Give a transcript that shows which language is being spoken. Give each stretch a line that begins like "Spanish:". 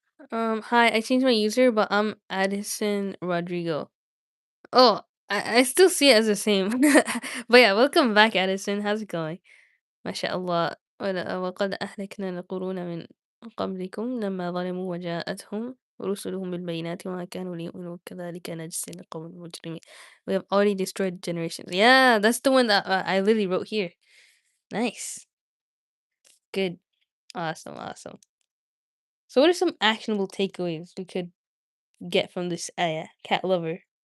English: Hi, I changed my user, but I'm Addison Rodrigo. Oh, I still see it as the same. But yeah, welcome back, Addison. How's it going? ما شاء الله.
Arabic: وقد أهلكنا القرون من قبلكم لما ظلموا وجاءتهم رسلهم بالبينات وما كانوا ليؤمنوا كذلك نجزي القوم المجرمين.
English: We have already destroyed generations. Yeah, that's the one that I literally wrote here. Nice. Good. Awesome, awesome. So what are some actionable takeaways we could get from this cat lover?